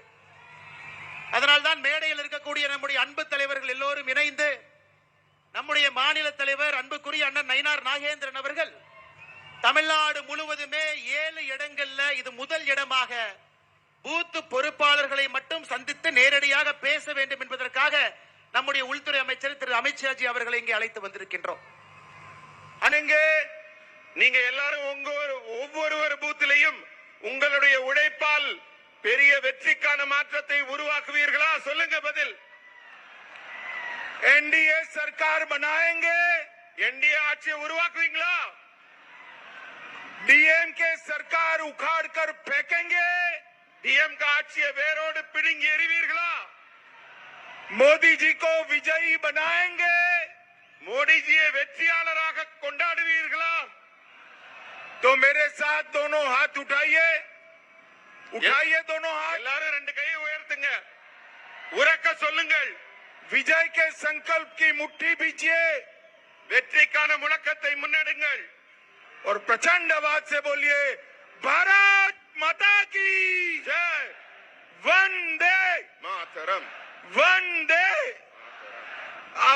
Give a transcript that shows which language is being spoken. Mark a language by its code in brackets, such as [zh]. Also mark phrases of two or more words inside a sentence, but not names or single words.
[ta] அதனால்தான் மேடையில் இருக்கக்கூடிய நம்முடைய அன்பு தலைவர்கள் எல்லோரும் இணைந்து நம்முடைய மாநில தலைவர் அன்புக்குரிய அண்ணன் நயினார் நாகேந்திரன் அவர்கள் தமிழ்நாடு முழுவதுமே 7 இடங்கள்ல இது முதல் இடமாக பூத்து பொறுப்பாளர்களை மட்டும் சந்தித்து நேரடியாக பேச வேண்டும் என்பதற்காக நம்முடைய உள்துறை அமைச்சர் திரு அமித்ஷாஜி அவர்களை இங்கே அழைத்து வந்திருக்கின்றோம். நீங்க எல்லாரும் ஒவ்வொரு பூத்திலையும் உங்களுடைய உழைப்பால் பெரிய வெற்றிக்கான மாற்றத்தை உருவாக்குவீர்களா? சொல்லுங்க பதில். [hi] एनडीए सरकार बनाएंगे, एनडीए [ta] ஆட்சியை உருவாக்குவீங்களா? [hi] डीएम के सरकार उखाड़ कर फेंकेंगे, डीएम का [ta] ஆட்சியை வேரோடு பிடுங்கி எறிவீர்களா? [hi] मोदी जी को विजयी बनाएंगे, मोदी जी [ta] வெற்றியாளராக கொண்டாடுவீர்களா? [hi] तो मेरे साथ दोनों हाथ उठाइए, उठाइए दोनों हाथ. [ta] எல்லாரும் ரெண்டு கையை உயர்த்துங்க, உரக்க சொல்லுங்கள். [hi] विजय के संकल्प की मुट्ठी बीजिए, [ta] வெற்றிக்கான முழக்கத்தை முன்னெடுங்கள் [hi] और प्रचंड आवाज से बोलिए, भारत माता की जय, वंदे मातरम, वंदे